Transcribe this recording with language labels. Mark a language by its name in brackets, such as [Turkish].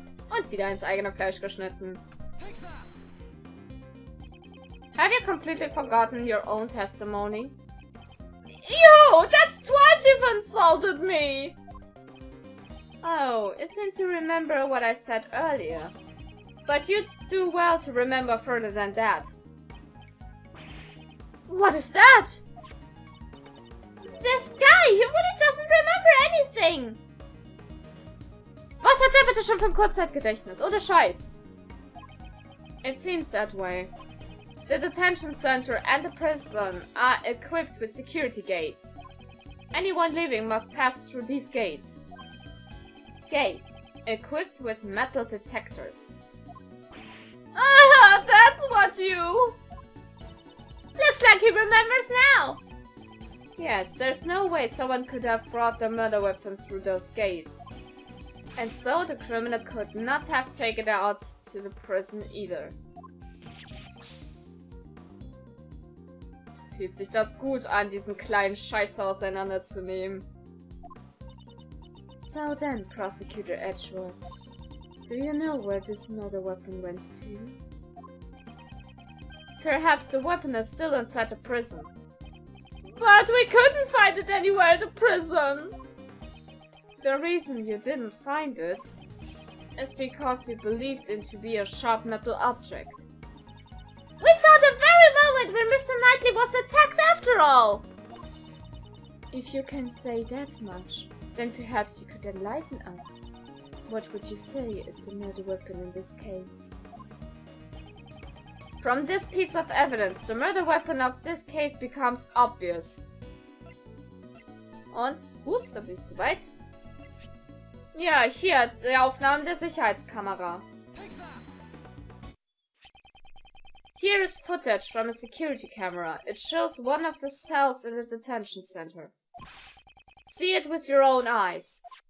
[German] Und wieder ins eigene Fleisch geschnitten. [English] Have you completely forgotten your own testimony? Yo, that's twice you've insulted me! Oh, it seems you remember what I said earlier. But you'd do well to remember further than that. What is that? This guy, he really doesn't remember anything! [German] Was hat der bitte schon für ein Kurzzeitgedächtnis? Ohne Scheiß. [English] It seems that way. The detention center and the prison are equipped with security gates. Anyone leaving must pass through these gates. Gates equipped with metal detectors. Ah, that's what you... Looks like he remembers now. Yes, there's no way someone could have brought the murder weapon through those gates. And so the criminal could not have taken it out to the prison either. [German] Fühlt sich das gut an, diesen kleinen Scheiß auseinanderzunehmen. [English] So then, Prosecutor Edgeworth, do you know where this murder weapon went to? Perhaps the weapon is still inside the prison. But we couldn't find it anywhere in the prison! The reason you didn't find it is because you believed it to be a sharp metal object. We saw the very moment when Mr. Knightley was attacked after all! If you can say that much, then perhaps you could enlighten us. What would you say is the murder weapon in this case? From this piece of evidence, the murder weapon of this case becomes obvious. [German] Und, ups, da bin ich zu weit. Ja, hier, die Aufnahmen der Sicherheitskamera. [English] Here is footage from a security camera. It shows one of the cells in the detention center. See it with your own eyes.